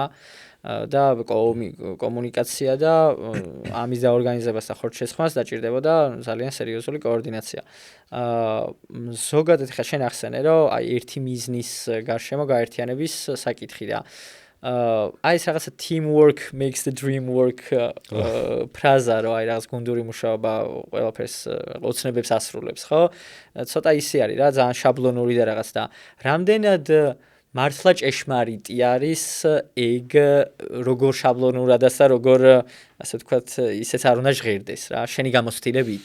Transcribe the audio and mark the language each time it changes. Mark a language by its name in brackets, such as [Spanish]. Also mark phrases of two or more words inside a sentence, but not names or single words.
[Georgian] და კომუნიკაცია და ამის დაორგანიზებას და ხორცშესხმას დაჭირდებოდა ძალიან სერიოზული კოორდინაცია. ზოგადად ხა შენ ახსენე რომ აი ერთი მიზნის გარშემო გაერთიანების საკითხი და აი ეს რაღაცა [English] teamwork makes the dream work [Georgian] ფრაზა რომ აი რაღაც გუნდური მუშაობა ყველაფერს ოცნებებს ასრულებს, ხო? ცოტა ისე არის რა, ძალიან შაბლონური და რაღაც და რამდენად მართლა ჭეშმარიტი არის ეგ როგორ შაბლონურადაც და როგორ ასე ვთქვათ ისეც არ უნდა ჟღერდეს რა შენი გამოცდილებით.